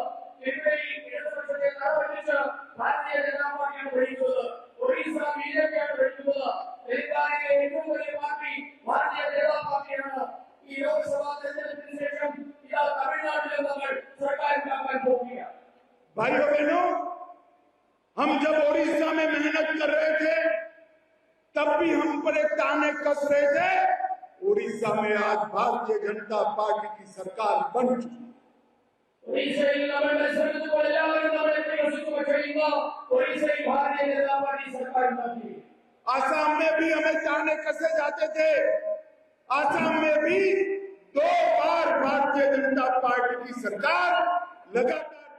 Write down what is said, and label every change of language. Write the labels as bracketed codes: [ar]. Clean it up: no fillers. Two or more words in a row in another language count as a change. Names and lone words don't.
[ml] ത്രിപുരയിൽ ഇടതുപക്ഷത്തെ തറപറ്റിച്ച് ഭാരതീയ ജനതാ പാർട്ടിയാണ് ഭരിക്കുന്നത്. ഒറീസ ബിജെപിയാണ് ഭരിക്കുന്നത്. തെലങ്കാനയിലെ ഏറ്റവും വലിയ പാർട്ടി ഭാരതീയ ജനതാ പാർട്ടിയാണ്. ഈ ലോക്സഭാ തെരഞ്ഞെടുപ്പിന് ശേഷം ഇതാ തമിഴ്നാട്ടിലും നമ്മൾ സർക്കാർ ഉണ്ടാക്കാൻ പോവുകയാണ്. [hi] भाइयों बहनों, हम जब ओडिशा में मेहनत कर रहे थे तब भी हम पर एक ताने कस रहे थे। ओडिशा में आज भारतीय जनता पार्टी की सरकार बन चुकी है। [ml] ഒറീസയിൽ നമ്മൾ മത്സരിച്ചപ്പോൾ എല്ലാവരും നമ്മളെ പ്രയോജിച്ചു, പക്ഷേ ഇന്ന് ഒറീസയിൽ ഭാരതീയ ജനതാ പാർട്ടി സർക്കാർ ഉണ്ടാക്കി. [hi] आसाम में भी हमें ताने कसे जाते थे, आसाम में भी 2 बार भारतीय जनता पार्टी की सरकार लगातार